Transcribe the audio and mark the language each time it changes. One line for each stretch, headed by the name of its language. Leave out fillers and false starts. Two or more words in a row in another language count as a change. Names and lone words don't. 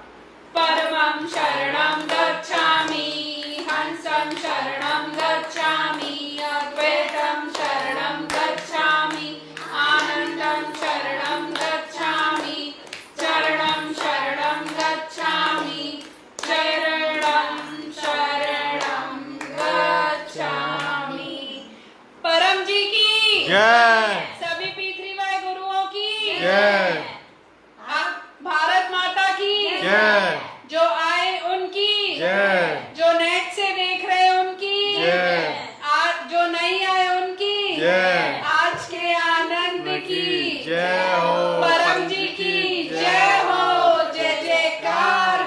Sanskrit: परमं शरणं गच्छामि, हंसं शरणं गच्छामि, अद्वैतं शरणं गच्छामि, आनंदं शरणं गच्छामि, चरणं शरणं गच्छामि, चरणं शरणं गच्छामि।
Hindi: परम जी की जय। सभी P3Y गुरुओं की जय। भारत माता की जय। जो आए उनकी जय। जो नेट से देख रहे उनकी जय। जो नहीं आए उनकी की जय हो, जय जयकार हो।